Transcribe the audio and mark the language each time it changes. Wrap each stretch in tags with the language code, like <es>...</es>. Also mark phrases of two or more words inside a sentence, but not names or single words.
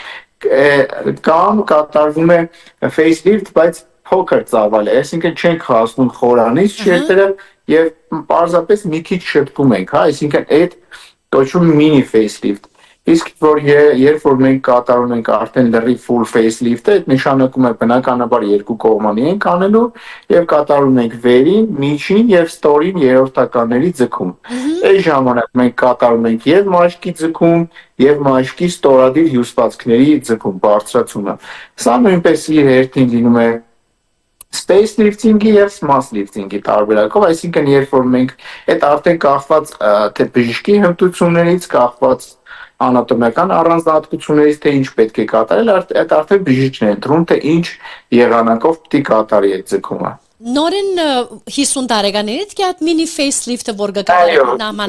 <hy>կամ կատարվում է facelift, բայց փոքր ծավալ է, այսինքն չենք հասնում խորանից շերտերը եւ պարզապես մի քիչ շտկում ենք, հա, այսինքն այդ կոչվում</hy> <en>mini facelift։</en> <hy>Իսկ երբ որ մենք կատարում ենք արդեն լրիվ</hy> <en>full facelift-</en> <hy>ը, այդ նշանակում է բնականաբար երկու կողմանի ենք անելու եւ կատարում ենք վերին, միջին եւ ստորին երրորդականների ձգում։ Այս ժամանակ մենք կատարում ենք եւ մաշկի ձգում, եւ մաշկի ստորադիր հյուսվածքների ձգում, բարձրացումը։ Սա նույնպես իր հերթին լինում է</hy> <en>space lifting-</en> <hy>ի եւ</hy> <en>mass lifting-</en> <hy>ի տարբերակով, այսինքն երբ որ մենք այդ արդեն կախված թե բժշկի հմտություններից, կախված անատոմիական առանձնահատկություններից, թե ինչ պետք է կատարել, այդ արդեն բժիշկն է ընտրում, թե ինչ եղանակով պետք է կատարի այդ ձգումը։ Նորեն 50 տարեկաններից կա</hy> <en>mini facelift-</en> <hy>ը, որ կկատարել նամանավանդ։</hy>